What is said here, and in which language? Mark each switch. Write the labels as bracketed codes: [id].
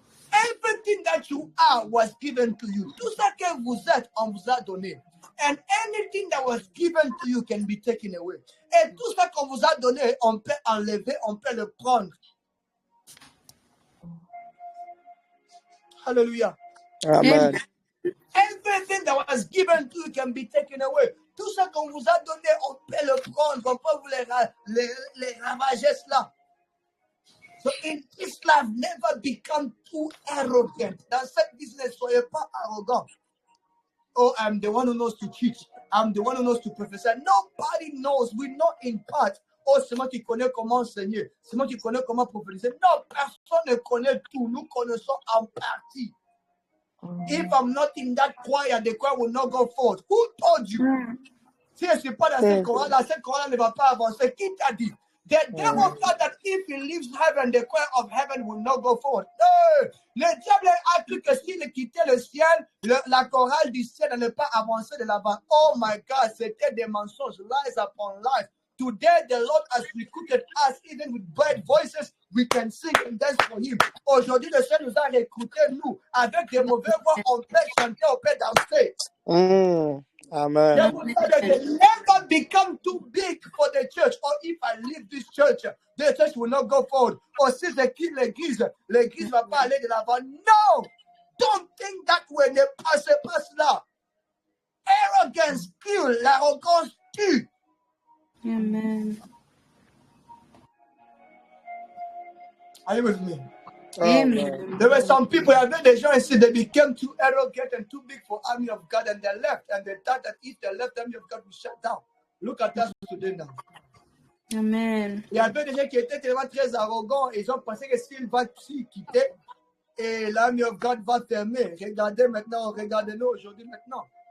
[en] Everything that you are was given to you. [fr] Tout ce que vous êtes, on vous a donné. [en] And anything that was given to you can be taken away. [fr] Et tout ce qu'on vous a donné, on peut enlever, on peut le prendre. [en] Hallelujah. Amen. Everything that was given to you can be taken away. [fr] Tout ce qu'on vous a donné, on peut le prendre, on peut vous les ravager cela. [en] So in this life, never become too arrogant. [fr] Dans cette business, soyez pas arrogant. [en] Oh, I'm the one who knows to teach. I'm the one who knows to prophesy. Nobody knows. We know in part. [fr] Oh, c'est moi qui connais comment enseigner. C'est moi qui connais comment prophétiser. Non, personne ne connaît tout. Nous connaissons en partie. [en] If I'm not in that choir, the choir will not go forth. Who told you? [fr] Si je ne suis pas dans cette chorale ne va pas avancer. Qui t'a dit? [en] The devil thought that if he leaves heaven, the choir of heaven will not go forth. No. [fr] Le diable a cru que s'il quittait le ciel, la chorale du ciel n'allait pas avancer de l'avant. [en] Oh my God, [fr] c'était des mensonges, [en] lies upon lies. Today, the Lord has recruited us, even with bad voices, we can sing and dance for Him. [fr] Aujourd'hui, le Seigneur nous a recrutés, nous, avec des mauvais voix, on peut chanter, on peut danser. [en] Amen. Never become too big for the church. Or if I leave this church, the church will not go forward. [fr] Or si je quitte l'église ne va pas aller de l'avant. [en] No! Don't think that way. [fr] Ne passez pas cela. [en] Arrogance kills. [fr] L'arrogance tue. [en] Amen. Are you with me? Amen. There were some people, I met the gens ici, they became too arrogant and too big for army of God, and they left. And they thought that if they left, the army of God would shut down. Look at us today now. Amen. [fr] Il y avait des gens qui étaient tellement très arrogants, ils ont pensé que s'il va quitter, et l'army of God va fermer. Regardez maintenant, regardez-nous aujourd'hui maintenant.